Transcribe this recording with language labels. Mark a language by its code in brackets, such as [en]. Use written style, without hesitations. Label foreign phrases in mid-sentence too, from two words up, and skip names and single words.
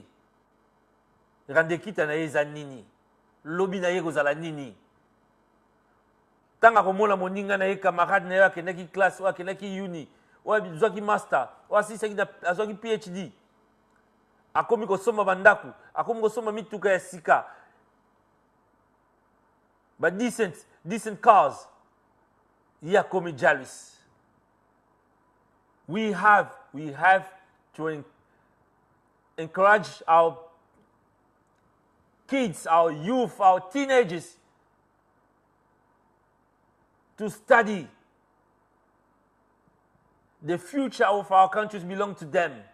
[ln] Rande kita na eza nini? Lobi na ye kozala nini? Tanga komona moninga na ye camarade na yo akendaki classe, ou akendaki uni, ou azwaki master, ou azwaki PhD. Akomi kosomba bandaku, akomi kosomba mituka ya sika. [en] But decent cars. [ln] Ya komi jealous. [en] We have to encourage our kids, our youth, our teenagers to study. The future of our countries belong to them.